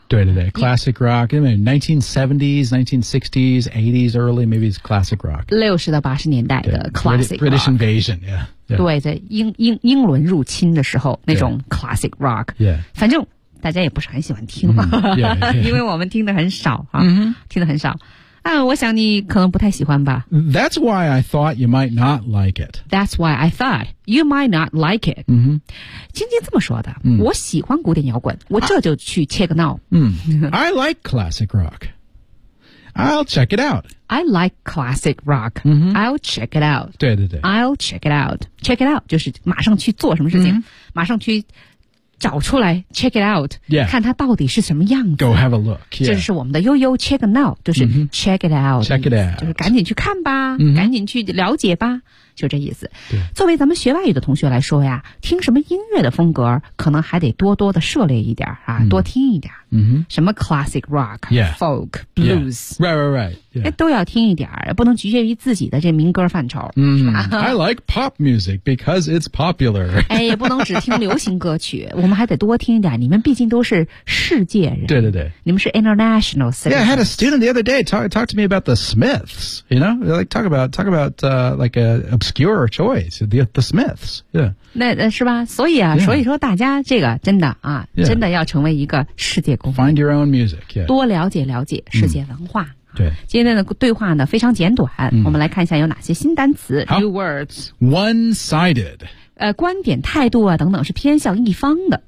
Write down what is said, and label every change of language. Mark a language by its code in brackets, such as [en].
[zh] 对对对 [en] classic rock [zh] 因为 [en] 1970s 1960s 80s early maybe it's classic rock [zh] 60到80年代的 classic rock [en] British invasion yeah, [zh] 对在 英伦入侵的时候那种 classic rock、 [en] yeah. [zh] 反正大家也不是很喜欢听嘛、因为我们听得很少、听得很少我想你可能不太喜欢吧 [en] That's why I thought you might not like it That's why I thought you might not like it、 [zh] 晶晶这么说的、我喜欢古典摇滚我这就去切个闹、 [en] I like classic rock I'll check it out I like classic rock、I'll check it out [zh] 对对对 [en] I'll check it out Check it out [zh] 就是马上去做什么事情、马上去找出来 check it out、 [en] yeah. [zh] 看它到底是什么样子 [en] go have a look、yeah. [zh] 这是我们的悠悠 check now 就是 check it out [en] check it out [zh] 就是赶紧去看吧、赶紧去了解吧就这意思作为咱们学外语的同学来说呀听什么音乐的风格可能还得多多的涉猎一点啊、多听一点、什么 classic rock、 [en] yeah. folk blues、 yeah. right right right、 [zh] 都要听一点不能局限于自己的这民歌范畴、 [en] I like pop music because it's popular [zh] 哎，也不能只听流行歌曲我们还得多听一点你们毕竟都是世界人对对对你们是 [en] international citizens yeah I had a student the other day talk to me about the Smiths you know like talk about、like Obscure choice, the Smiths, yeah. [zh] 那是吧？所以啊， [en] yeah. [zh] 所以说大家这个真的啊， [en] yeah. [zh] 真的要成为一个世界公民。 [en] Find your own music, yeah. [zh] 多了解了解世界文化。对，今天的对话呢非常简短，我们来看一下有哪些新单词。 [en] New words. One-sided. [zh] 观点、态度啊等等是偏向一方的。